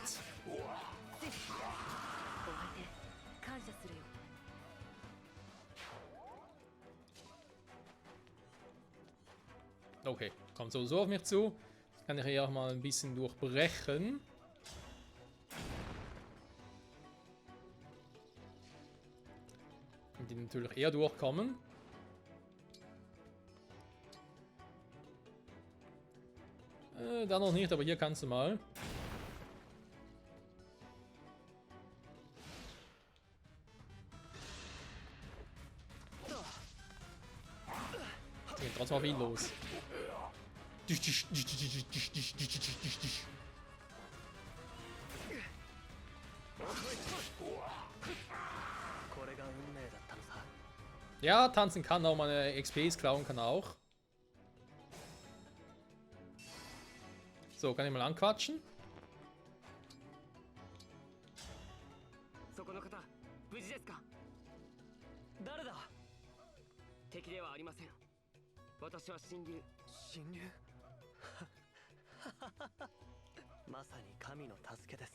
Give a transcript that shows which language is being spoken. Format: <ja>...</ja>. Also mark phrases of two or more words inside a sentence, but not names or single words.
<ja>お相手感謝するよ。</ja> <de>Okay, kommt so auf mich zu. Das kann ich hier auch mal ein bisschen durchbrechen. Und die natürlich eher durchkommen. Da noch nicht, aber hier kannst du mal. Geht trotzdem auf ihn los.</de> <ja>これが運命だったのさ。</ja> <de>Ja, tanzen kann auch, meine XPs klauen kann auch. So, kann ich mal anquatschen?</de> <ja>そこの方、無事ですか。誰だ。敵ではありません。私は神竜。神竜。まさに神の助けです。</ja>